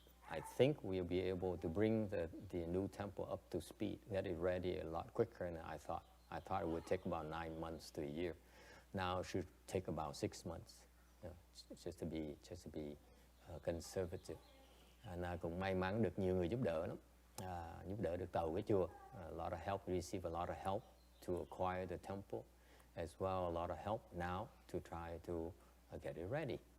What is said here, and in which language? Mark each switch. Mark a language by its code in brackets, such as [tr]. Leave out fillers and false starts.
[en] I think we'll be able to bring the new temple up to speed, get it ready a lot quicker than I thought. I thought it would take about 9 months to a year. Now it should take about 6 months. Just to be conservative. [vi] Cũng may mắn được nhiều người giúp đỡ lắm, giúp đỡ được tàu cái chùa. [en] A lot of help, receive a lot of help to acquire the temple, as well a lot of help now to try to get it ready.